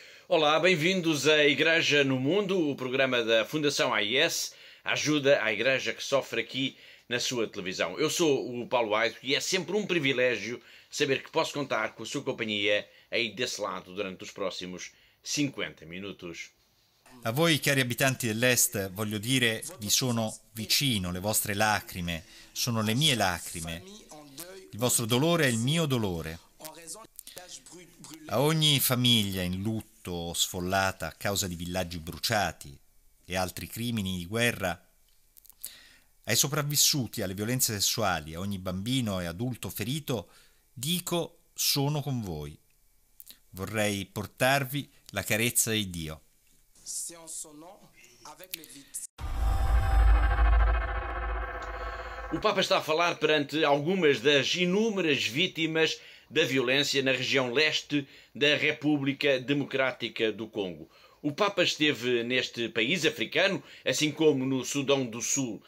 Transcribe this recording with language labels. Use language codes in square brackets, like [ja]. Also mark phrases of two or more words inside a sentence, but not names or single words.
[pt] Olá, bem-vindos à Igreja no Mundo, o programa da Fundação AIS, ajuda à Igreja que sofre aqui na sua televisão. Eu sou o Paulo Aido e é sempre um privilégio saber que posso contar com a sua companhia aí desse lado durante os próximos 50 minutos. [it] A voi cari abitanti dell'Est voglio dire vi sono vicino, le vostre lacrime sono le mie lacrime, il vostro dolore è il mio dolore. A ogni famiglia in lutto o sfollata a causa di villaggi bruciati e altri crimini di guerra, ai sopravvissuti alle violenze sessuali, a ogni bambino e adulto ferito, dico sono con voi. Vorrei portarvi la carezza di Dio. [pt] O Papa está a falar perante algumas das inúmeras vítimas da violência na região leste da República Democrática do Congo. O Papa esteve neste país africano, assim como no Sudão do Sul.